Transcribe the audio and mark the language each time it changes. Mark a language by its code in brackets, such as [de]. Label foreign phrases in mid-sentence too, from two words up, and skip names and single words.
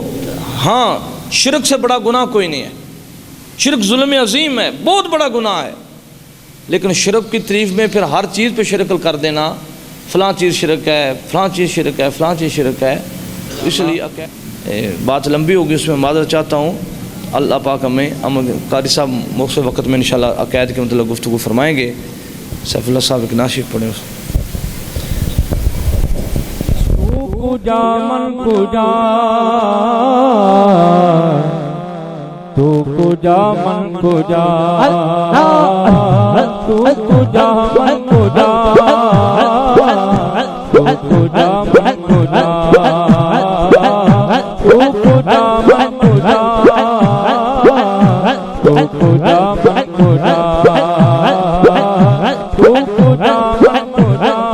[ur] ہاں شرک سے بڑا گناہ کوئی نہیں ہے, شرک ظلم عظیم ہے, بہت بڑا گناہ ہے, لیکن شرک کی تعریف میں پھر ہر چیز پہ شرک کر دینا, فلاں چیز شرک ہے, فلاں چیز شرک ہے, فلاں چیز شرک ہے. اس لیے بات لمبی ہوگی, اس میں معذرت چاہتا ہوں. اللہ پاک ہمیں قاری صاحب موقع وقت میں انشاءاللہ عقائد کے متعلق گفتگو فرمائیں گے. سیف اللہ صاحب ایک ناشد پڑھیں. [fa] کجا من کجا تو کجا من کجا تو کجا من کجا تو کجا من کجا تو کجا من کجا تو کجا من کجا تو کجا من کجا